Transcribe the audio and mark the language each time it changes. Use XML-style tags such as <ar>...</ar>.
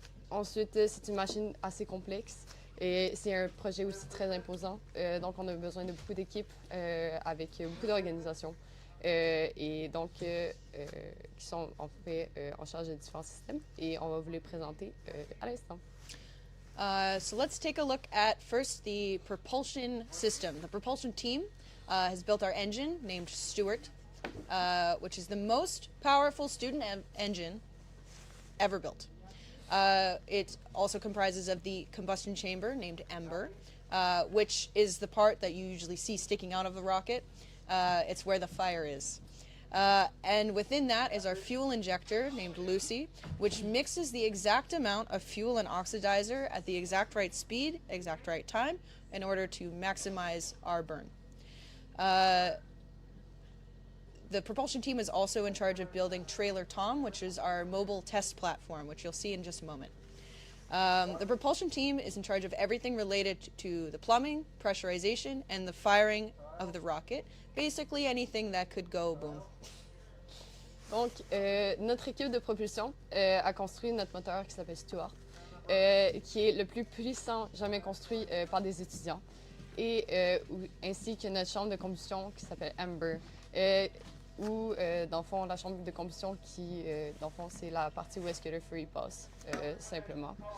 <fr>Ensuite, c'est une machine assez complexe et c'est un projet aussi très imposant. Donc, on a besoin de beaucoup d'équipes avec beaucoup d'organisations et donc qui sont en fait en charge de différents systèmes et on va vous les présenter à l'instant.</fr> <en>So let's take a look at first the propulsion system. The propulsion team has built our engine named Stuart, which is the most powerful student engine ever built. It also comprises of the combustion chamber named Ember, which is the part that you usually see sticking out of the rocket. It's where the fire is. And within that is our fuel injector named Lucy, which mixes the exact amount of fuel and oxidizer at the exact right speed, exact right time, in order to maximize our burn. The propulsion team is also in charge of building Trailer Tom, which is our mobile test platform, which you'll see in just a moment. The propulsion team is in charge of everything related to the plumbing, pressurization, and the firing of the rocket. Basically anything that could go boom.</en> <fr>Donc, notre équipe de propulsion a construit notre moteur qui s'appelle Stuart, qui est le plus puissant jamais construit par des étudiants, et ainsi que notre chambre de combustion qui s'appelle Ember, ou, dans le fond, la chambre de combustion qui, dans le fond, c'est la partie où est-ce que le feu il passe, simplement.</fr>